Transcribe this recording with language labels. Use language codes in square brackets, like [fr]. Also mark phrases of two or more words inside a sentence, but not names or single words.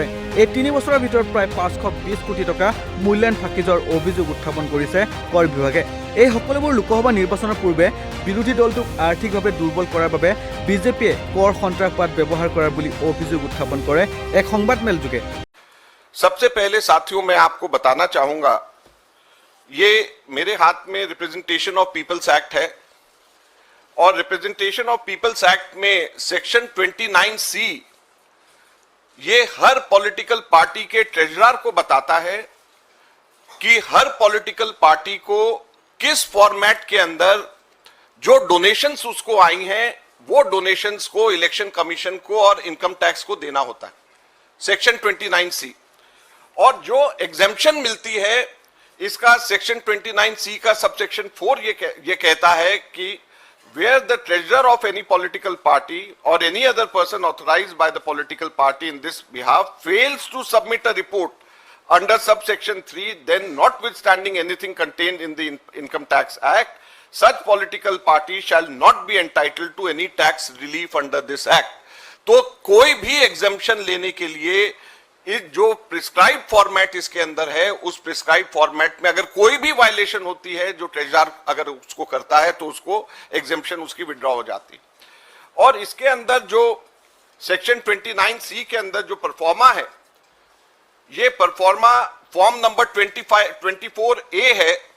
[as] এই 3 বছৰৰ ভিতৰত প্ৰায় 520 কোটি টকা মূল্যায়ন ফাঁকি যোৱাৰ অভিযোগ উত্থাপন কৰিছে কৰ বিভাগে। এই সকলোবোৰ লোকসভা নিৰ্বাচনৰ পূৰ্বে বিৰোধী দলটোক আৰ্থিকভাৱে দুৰ্বল কৰাৰ বাবে বিজেপিয়ে কৰ সন্ত্ৰাসবাদ ব্যৱহাৰ কৰাৰ বুলি অভিযোগ উত্থাপন কৰে এক সংবাদমেল যোগে। [hi] सबसे पहले साथियों मैं आपको बताना चाहूंगा, ये मेरे हाथ में रिप्रेजेंटेशन ऑफ पीपल्स एक्ट है और रिप्रेजेंटेशन ऑफ पीपल्स एक्ट में सेक्शन 29C ये हर [en] political party [hi] के ट्रेजरर को बताता है कि हर [en] political party [hi] को किस फॉर्मेट के अंदर जो डोनेशंस उसको आई हैं वो डोनेशंस को इलेक्शन कमीशन को और [en] income tax [hi] को देना होता है, सेक्शन 29C। और जो एग्जेम्पशन मिलती है इसका सेक्शन 29C का सबसेक्शन 4 ये कहता है कि [en] where the treasurer of any political party or any other person authorized by the political party in this behalf fails to submit a report under subsection 3, then notwithstanding anything contained in the Income Tax Act, such political party shall not be entitled to any tax relief under this act. [hi] तो कोई भी एग्जेम्पशन लेने के लिए इस जो [en] prescribe format [hi] इसके अंदर है उस [en] prescribe format [hi] में अगर कोई भी वायलेशन होती है, जो ट्रेजरर अगर उसको करता है तो उसको एग्जेम्पशन उसकी विड्रॉ हो जाती है। और इसके अंदर जो सेक्शन 29C के अंदर जो परफॉर्मा है, ये परफॉर्मा [en] form number [hi] 24A है।